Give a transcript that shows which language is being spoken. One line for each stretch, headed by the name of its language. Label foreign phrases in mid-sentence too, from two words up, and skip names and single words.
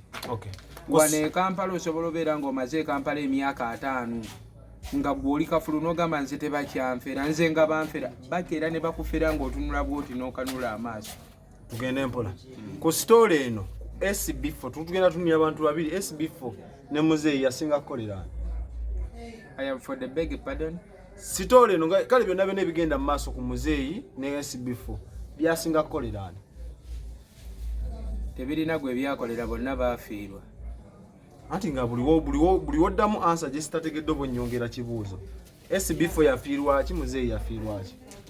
Ganda: Wano e Kampala osobola obeera ng'omaze e Kampala emyaka 5 nga gw'oli kafulu n'ogamba nze tebakyanfera nze nga banfera bakeera ne bakufera ng'otunula bw'oti n'okanula amaaso. Tugende mpola ku sitoole eno SB4 tugenda tunnya abantu babiri SB4 ne muzeeyi yasinga kukolera.
English: I am for the beg pardon.
Ganda: Sitoole eno kale byonna byonna ebigenda mu maaso ku muzeeyi ne SB4 byasinga kukolera. Tebirina gwe byakolera bonna baafiirwa. Anti nga buli woddamu ansa gye sitategedde oba nnyongera kibuuzo. SB4 yafiirwa ki muzeeyi yafiirwa ki?